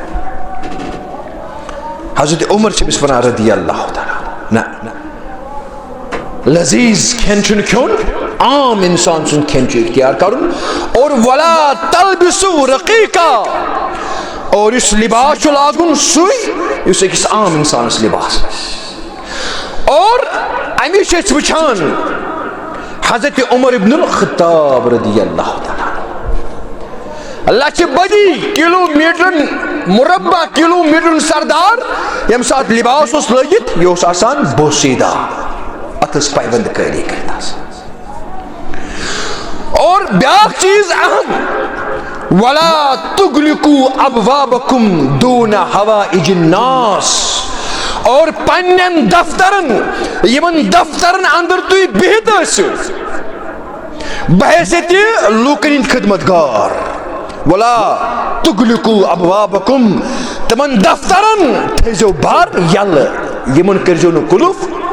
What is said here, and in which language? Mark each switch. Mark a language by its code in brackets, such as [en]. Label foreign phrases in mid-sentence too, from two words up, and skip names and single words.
[ks] حضرت عمر چھِ أمِس ونان [ar] رضی اللہ تعالیٰ [ks] نہ لذیذ کھٮ۪ن چھُنہٕ کھیوٚن عام انسان سُنٛد کھٮ۪ن چھُ اختیار کرُن اور [ar] ولا تلبسوا رقیقا [ks] اور یُس لباس چھُ لاگُن سُے یُس أکِس عام انسانس لباس اور امی چھِ أسۍ وٕچھان حضرت عمر ابن الخطاب [ar] رضی اللہ تعالیٰ [ks] لچھِ بٔدی کلو میٹرن مربع کلو میٹرن سردار ییٚمہِ ساتہٕ لباس اوس لٲگِتھ یہِ اوس آسان بوسیدہ اتھ ٲس پایبند کٲری کٔرِتھ آسان اور بیاکھ چیز اہم [ar] ولا تغلقوا ابوابکم دون حوائج الناس [ks] اور پننٮ۪ن دفترن یِمن دفترن اندر تُہۍ بِہِتھ ٲسِو بحیثیتِ لوٗکن ہٕنٛدۍ خدمت گار [ar] ولا تغلقوا ابوابکم [ks] تِمن دفترن تھٲیزیو بر یلہٕ یِمن کٔرزیو نہٕ قُلف